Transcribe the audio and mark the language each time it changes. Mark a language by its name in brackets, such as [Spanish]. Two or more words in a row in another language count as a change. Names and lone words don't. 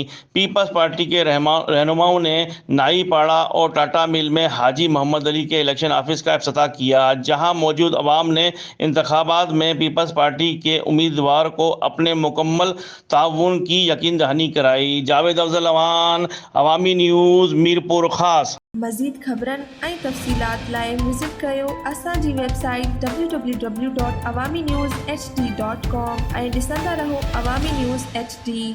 [Urdu] پیپلز پارٹی کے رہنماؤں نے نائی پاڑا اور ٹاٹا مل میں حاجی محمد علی کے الیکشن آفس کا افتتاح کیا، جہاں موجود عوام نے انتخابات میں پیپلز پارٹی کے امیدوار کو اپنے مکمل تعاون کی یقین دہانی کرائی۔ جاوید افضل ایوان، عوامی نیوز، میرپورخاص۔ [Sindhi] مزید خبرن ऐं तफ़सीलात लाइ विज़िट कयो असांजी वेबसाइट www.awamiNewsHD.com ऐं ॾिसंदा रहो अवामी न्यूज़ HD।